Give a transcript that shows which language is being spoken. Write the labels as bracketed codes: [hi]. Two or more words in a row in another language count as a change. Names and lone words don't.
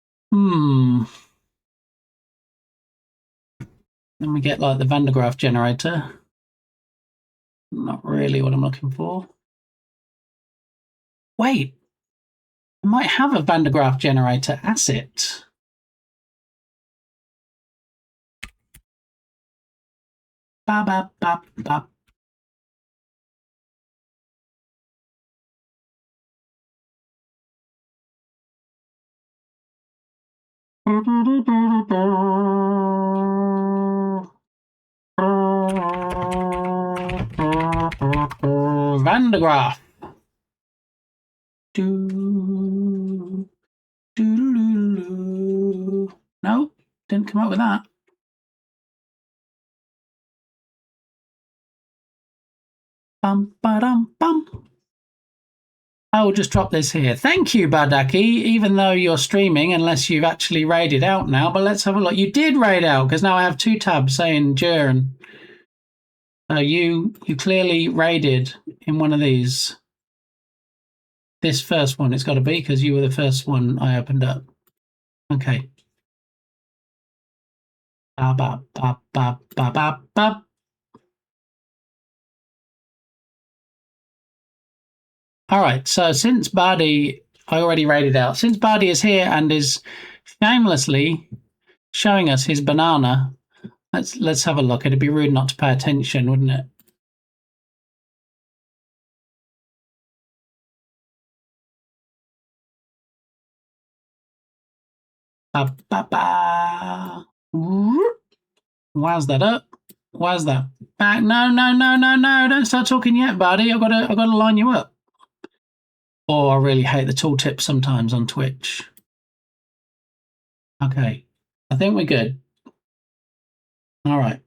[en] Then we get like the Van de Graaff generator. Not really what I'm looking for. Wait, I might have a Van de Graaff generator asset. Ba ba ba ba. Van de Graaff. No, didn't come up with that. Bum ba-dum bum. I will just drop this here. Thank you, Badaki, even though you're streaming, unless you've actually raided out now. But let's have a look. You did raid out, because now I have 2 tabs saying Jern. So you clearly raided in one of these. This first one, it's got to be, because you were the first one I opened up. Okay. Ba ba ba ba ba ba ba. All right, so since Bardi, I already raided out. Since Bardi is here and is shamelessly showing us his banana, let's have a look. It'd be rude not to pay attention, wouldn't it? Ba ba ba. Wow's that up? Wow's that back? No! Don't start talking yet, Bardi. I've got to line you up. Oh, I really hate the tooltip sometimes on Twitch. Okay, I think we're good. All right.